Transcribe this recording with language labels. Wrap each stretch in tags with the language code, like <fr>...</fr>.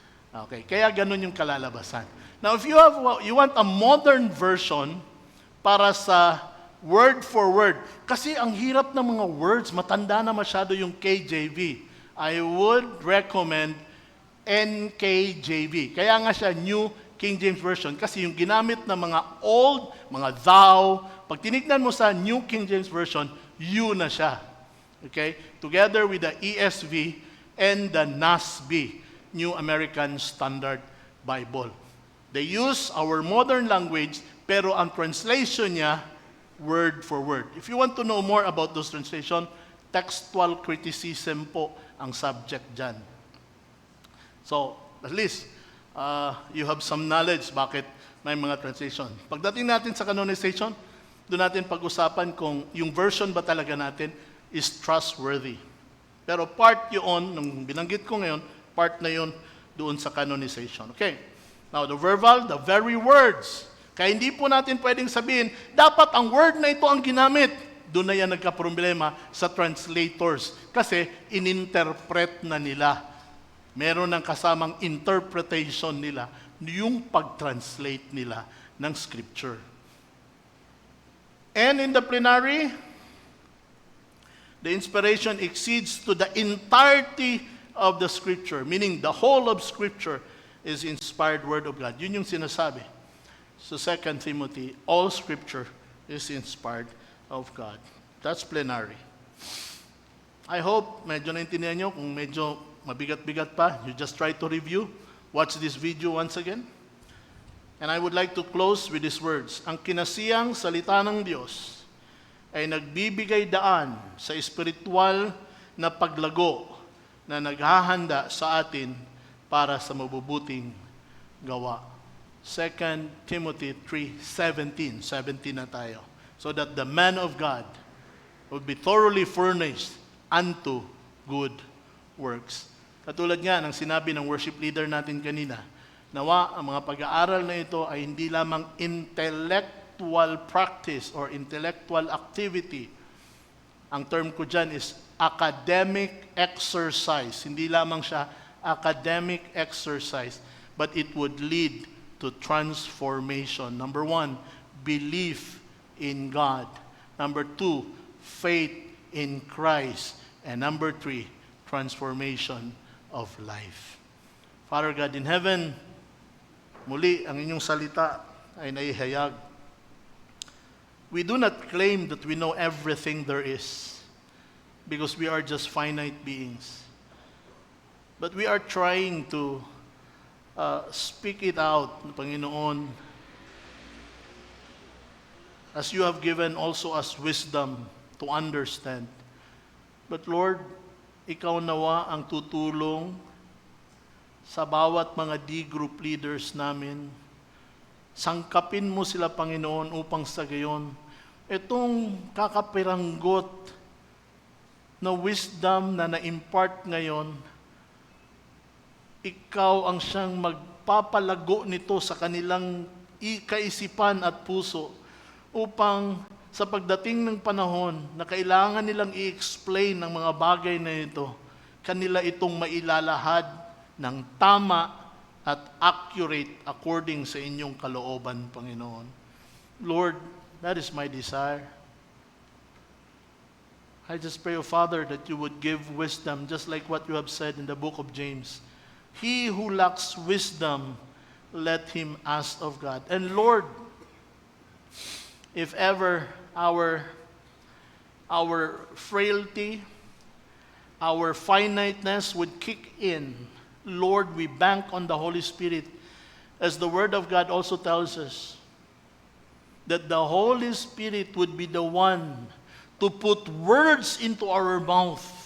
<tl>Okay, kaya ganun yung kalalabasan.</tl> <en>Now, if you want a modern version</en> <tl>para sa word for word, kasi ang hirap ng mga words, matanda na masyado yung KJV.</tl> <en>I would recommend NKJV.</en> <tl>Kaya nga siya New King James Version kasi yung ginamit na mga old, mga thou, pag tinignan mo sa New King James Version, you na siya.</tl> <en>Okay? Together with the ESV and the NASB, New American Standard Bible. They use our modern language,</en> <tl>pero ang translation niya,</tl> <en>word for word. If you want to know more about those translation, textual criticism po ang subject dyan. So, at least, you have some knowledge</en> <tl>bakit may mga translation. Pagdating natin sa canonization, doon natin pag-usapan kung yung version ba talaga natin is trustworthy. Pero part yun, nung binanggit ko ngayon, part na yun doon sa canonization. Okay.</tl> <en>Now, the verbal, the very words.</en> <tl>Kaya hindi po natin pwedeng sabihin, dapat ang word na ito ang ginamit. Doon na yan nagka-problema sa translators. Kasi ininterpret na nila. Meron ng kasamang interpretation nila yung pag-translate nila ng scripture.</tl> <en>And in the plenary, the inspiration exceeds to the entirety of the scripture, meaning the whole of scripture is inspired word of God.</en> <tl>Yun yung sinasabi.</tl> <en>So 2 Timothy, all scripture is inspired of God. That's plenary.</en> <tl>I hope medyo naintindihan nyo. Kung medyo mabigat-bigat pa,</tl> <en>you just try to review watch this video once again. And I would like to close with these words.</en> <tl>Ang kinasiyang salita ng Diyos ay nagbibigay daan sa espiritual na paglago na naghahanda sa atin para sa mabubuting gawa. 2 Timothy 3:17. 17 na tayo.</tl> <en>So that the man of God will be thoroughly furnished unto good works.</en> <tl>Katulad nga ng sinabi ng worship leader natin kanina, nawa ang mga pag-aaral na ito ay hindi lamang</tl> <en>intellectual practice or intellectual activity.</en> <tl>Ang term ko dyan is academic exercise. Hindi lamang siya</tl> <en>academic exercise, but it would lead to transformation. Number 1, belief in God. Number 2, faith in Christ. And number 3, transformation of life. Father God in heaven,</en> <tl>muli ang inyong salita ay naihayag.</tl> <en>We do not claim that we know everything there is because we are just finite beings. But we are trying to speak it out, Panginoon, as you have given also us wisdom to understand. But Lord,</en> <tl>ikaw nawa ang tutulong sa bawat mga D-group leaders namin. Sangkapin mo sila, Panginoon, upang sa gayon, itong kakapiranggot na wisdom na na-impart ngayon, ikaw ang siyang magpapalago nito sa kanilang kaisipan at puso upang sa pagdating ng panahon na kailangan nilang i-explain ng mga bagay na ito, kanila itong mailalahad ng tama at accurate according sa inyong kalooban, Panginoon.</tl> <en>Lord, that is my desire. I just pray, O Father, that you would give wisdom, just like what you have said in the book of James. He who lacks wisdom, let him ask of God. And Lord, if ever our frailty, our finiteness would kick in, Lord, we bank on the Holy Spirit, as the Word of God also tells us, that the Holy Spirit would be the one to put words into our mouth.</en>